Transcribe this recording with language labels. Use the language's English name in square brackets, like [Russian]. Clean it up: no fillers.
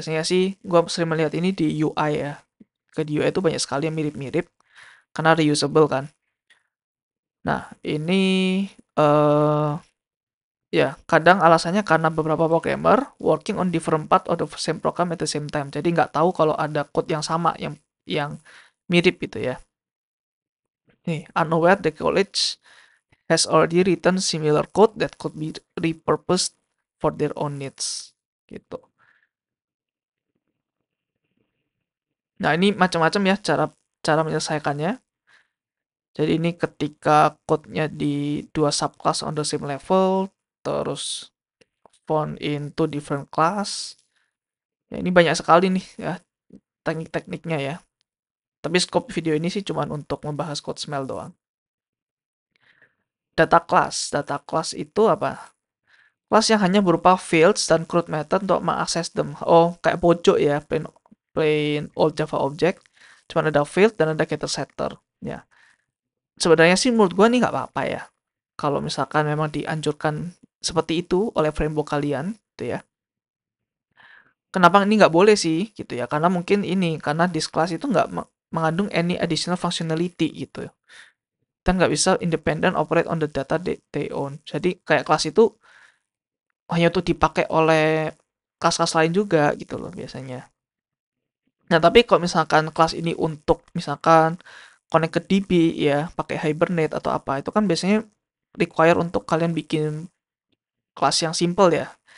[Indonesian] Biasanya sih, gua sering melihat ini di UI ya. Ke di UI itu banyak sekali yang mirip-mirip, karena reusable kan. Nah, ini eh ya, kadang alasannya karena beberapa programmer [English] working on different part of the same program at the same time. [Indonesian] Jadi nggak tahu kalau ada code yang sama, yang mirip gitu ya. Nih, [English] unaware the college has already written similar code that could be repurposed for their own needs. [Indonesian] Gitu. Nah, ini macam-macam ya cara cara menyelesaikannya. Jadi ini ketika code-nya di dua subclass [English] on the same level, [Indonesian] terus [English] found in two different class. [Indonesian] Ya, ini banyak sekali nih ya teknik-tekniknya ya. Tapi scope video ini sih cuma untuk membahas code smell doang. Data class. Data class itu apa? Kelas yang hanya berupa fields dan CRUD method untuk mengakses them. Oh, kayak pojok ya, plain old Java object. Cuma ada field dan ada getter setter. Ya. Sebenarnya sih menurut gua nih nggak apa-apa ya. Kalau misalkan memang dianjurkan seperti itu oleh framework kalian, gitu ya. Kenapa ini nggak boleh sih, gitu ya? Karena mungkin ini, karena [English] this class [Indonesian] itu nggak mengandung [English] any additional functionality [Indonesian] gitu. Dan nggak bisa [English] independent operate on the data they own. [Indonesian] Jadi kayak kelas itu hanya untuk dipakai oleh kelas-kelas lain juga gitu loh biasanya. Nah, tapi kalau misalkan kelas ini untuk misalkan connect ke DB ya, pakai Hibernate atau apa, itu kan biasanya require untuk kalian bikin kelas yang simple ya.